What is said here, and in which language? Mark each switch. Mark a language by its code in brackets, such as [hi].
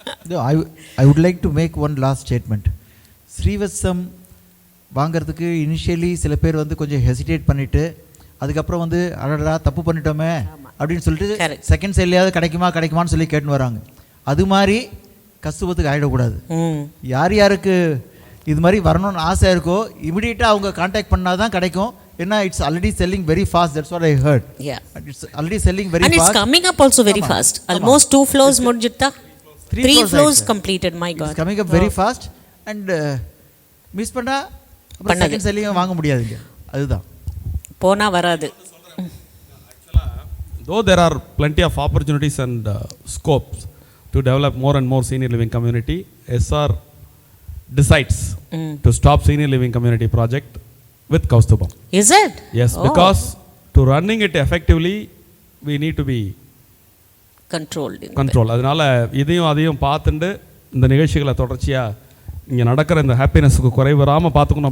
[en] No, I would like to make one last statement. [ta] ஸ்ரீவத்சம் வாங்கிறதுக்கு initially சில பேர் வந்து கொஞ்சம் ஹெசிடேட் பண்ணிவிட்டு, அதுக்கப்புறம் வந்து அடடா தப்பு பண்ணிட்டோமே அப்படின்னு சொல்லிட்டு செகண்ட் சேல்லையாவது கிடைக்குமான்னு சொல்லி கேட்டுன்னு வராங்க. அது மாதிரி கஸ்தூபத்துக்கு ஆகிடக்கூடாது. யார் யாருக்கு இது மாதிரி வரணும்னு ஆசை இருக்கோ இமிடியேட்டாக அவங்க கான்டாக்ட் பண்ணால் தான் கிடைக்கும். [en] ஏன்னா it's already selling very fast. That's what I heard. It's already selling very fast. And it's coming up also very fast. Almost 2 floors முடிஞ்சிட்டா, 3 floors completed. My God, it's coming up very fast. [ta] And miss பண்ணா அப்புறம் second selling வாங்க முடியாதுங்க. அதுதான் போனா வராது. [en] Though there are plenty of opportunities and scopes to develop more and more senior living community, SR decides to stop senior living community project with Kaustubam. Is it? Yes, because to running it effectively we need to be controlled. [ta] அதனால இதையும் அதையும் பார்த்துட்டு இந்த நிகழ்ச்சிகளை தொடர்ச்சியாக இங்கே நடக்கிற இந்த ஹாப்பினஸுக்கு குறை வராமல் பார்த்துக்கணும்.